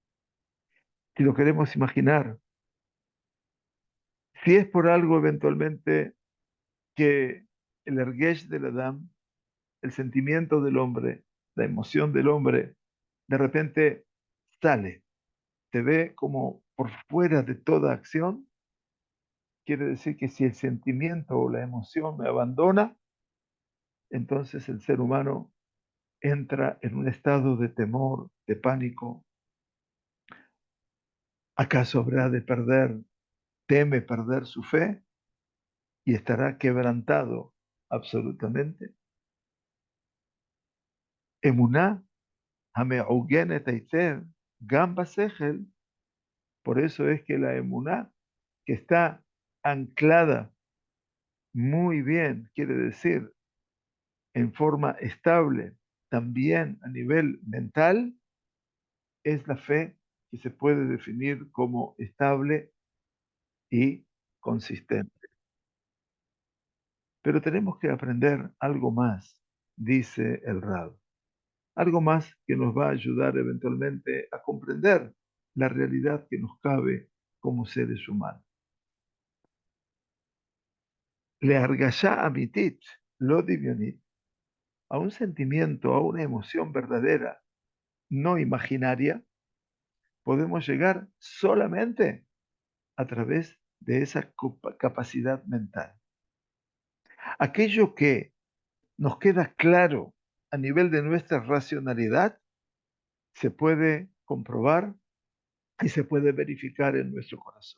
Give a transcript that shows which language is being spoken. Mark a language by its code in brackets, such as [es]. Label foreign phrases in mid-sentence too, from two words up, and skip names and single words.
[es] Si lo queremos imaginar, si es por algo eventualmente que el ergesh del Adam, el sentimiento del hombre, la emoción del hombre, de repente sale, te ve como por fuera de toda acción, quiere decir que si el sentimiento o la emoción me abandona, entonces el ser humano entra en un estado de temor, de pánico. ¿Acaso habrá de perder, teme perder su fe y estará quebrantado absolutamente? [he] Emuná, המעוגנת היטב, גם בשכל. [es] Por eso es que la emuná, que está anclada muy bien, quiere decir en forma estable, también a nivel mental, es la fe que se puede definir como estable y consistente. Pero tenemos que aprender algo más, dice el Rab, algo más que nos va a ayudar eventualmente a comprender la realidad que nos cabe como seres humanos. [he] להרגשה אמיתית, לא דמיונית, [es] a un sentimiento, a una emoción verdadera, no imaginaria, podemos llegar solamente a través de esa capacidad mental. Aquello que nos queda claro a nivel de nuestra racionalidad se puede comprobar y se puede verificar en nuestro corazón.